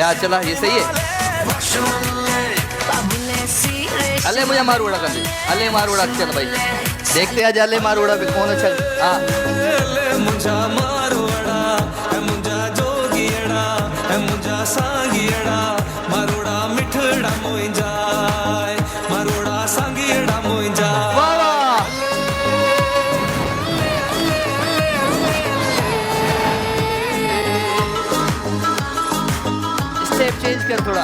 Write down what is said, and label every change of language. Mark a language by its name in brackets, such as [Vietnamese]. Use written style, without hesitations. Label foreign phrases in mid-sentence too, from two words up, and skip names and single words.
[Hindi] आज चला ये सही है। अले मुझे मारूड़ा कर दे, अले मारूड़ा चल भाई, देखते आज अले मारूड़ा पे कौन अच्छा। हाँ [Sindhi] मुझा मारूड़ा मुझा जोगियड़ा मुझा सांगियड़ा मारूड़ा मिठड़ा मोइंजा मारूड़ा सांगियड़ा मोइंजा। [Hindi] वाह वाह स्टेप चेंज कर थोड़ा।